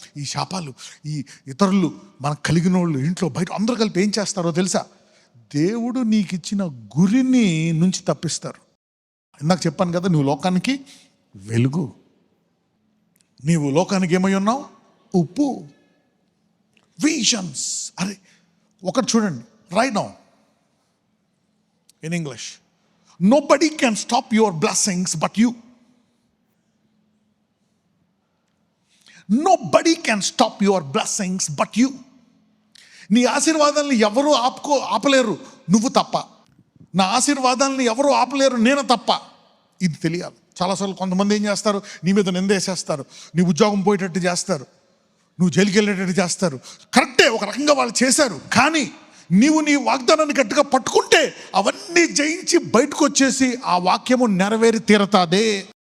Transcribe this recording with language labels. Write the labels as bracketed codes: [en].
[te] ఈ శాపాలు, ఈ ఇతరులు, మనకు కలిగిన వాళ్ళు, ఇంట్లో బయట అందరూ కలిపి ఏం చేస్తారో తెలుసా? దేవుడు నీకు ఇచ్చిన గురిని నుంచి తప్పిస్తారు. ఇందాక చెప్పాను కదా, నువ్వు లోకానికి వెలుగు, నీవు లోకానికి ఏమై ఉన్నావు? ఉప్పు. విజన్స్. అరే ఒకటి చూడండి, [en] Right now in English, nobody can stop your blessings but you. Nobody can stop your blessings but you. [te] నీ ఆశీర్వాదాలను ఎవరు ఆపలేరు, నువ్వు తప్ప. నా ఆశీర్వాదాలను ఎవరు ఆపలేరు, నేను తప్ప. ఇది తెలియాలి. చాలాసార్లు కొంతమంది ఏం చేస్తారు, నీ మీద నిందేసేస్తారు, నీ ఉద్యోగం పోయేటట్టు చేస్తారు, నువ్వు జైలుకి వెళ్ళేటట్టు చేస్తారు. కరెక్టే, ఒక రకంగా వాళ్ళు చేశారు. కానీ నీవు నీ వాగ్దానాన్ని గట్టిగా పట్టుకుంటే అవన్నీ జయించి బయటకు వచ్చేసి ఆ వాక్యము నెరవేరి తీరతాదే.